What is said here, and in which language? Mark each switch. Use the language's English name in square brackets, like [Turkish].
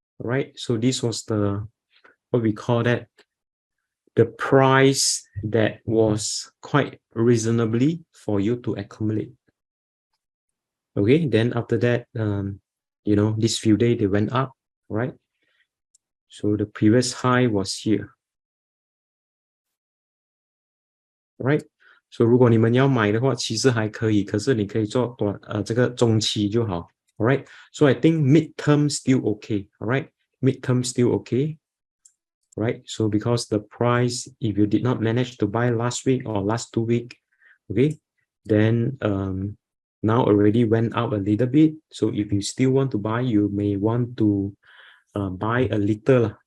[English] Right, so this was what we call that, the price that was quite reasonably for you to accumulate. Okay, then after that, this few days they went up, right? So the previous high was here, right? [Chinese] So 如果你们要买的话，其实还可以，可是你可以做这个中期就好。 [English] All right, so I think midterm still okay. All right, midterm still okay. Right, so because the price, if you did not manage to buy last week or last 2 weeks, okay, then now already went up a little bit. So if you still want to buy, you may want to buy a little.